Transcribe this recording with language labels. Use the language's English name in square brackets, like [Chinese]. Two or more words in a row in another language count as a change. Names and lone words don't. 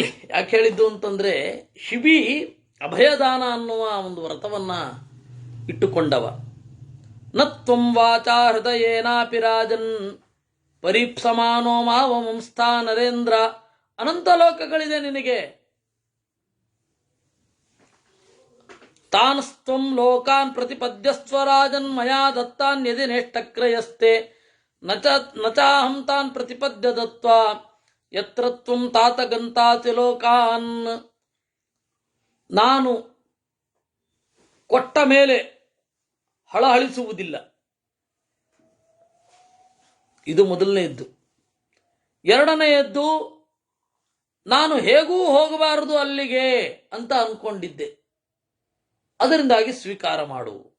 [Kannada] ಯಾಕೆ ಹೇಳಿದ್ದು ಅಂತಂದ್ರೆ, ಶಿಬಿ ಅಭಯದಾನ ಅನ್ನುವ ಒಂದು ವ್ರತವನ್ನ ಇಟ್ಟುಕೊಂಡವ. [Sanskrit] ನತ್ವಂ ವಾಚಾ ಹೃದಯೇನಾಪಿ ರಾಜನ್ ಪರೀಪ್ಸಮಾನೋ ಮಾವಮಂಸ್ಥಾ ನರೇಂದ್ರ. [Kannada] ಅನಂತ ಲೋಕಗಳಿದೆ ನಿನಗೆ. [Sanskrit] ತಾನಸ್ತ್ವಂ ಲೋಕಾನ್ ಪ್ರತಿಪದ್ಯಸ್ವ ರಾಜನ್ ಮಯಾ ದತ್ತಾನ್ಯದಿ ನೇಷ್ಟಕ್ರಯಸ್ತೆ ನಚಾಹಂ ತಾನ್ ಪ್ರತಿಪದ್ಯ ದತ್ವಾ ಯತ್ರ ತ್ವಂ ತಾತ ಗಂತಾಸಿ ಲೋಕಾನ್. [Kannada] ನಾನು ಕೊಟ್ಟ ಮೇಲೆ ಹಳಹಳಿಸುವುದಿಲ್ಲ. ಇದು ಮೊದಲನೆಯದ್ದು. ಎರಡನೆಯದ್ದು, ನಾನು ಹೇಗೂ ಹೋಗಬಾರದು ಅಲ್ಲಿಗೆ ಅಂತ ಅನ್ಕೊಂಡಿದ್ದೆ, ಅದರಿಂದಾಗಿ ಸ್ವೀಕಾರ ಮಾಡು.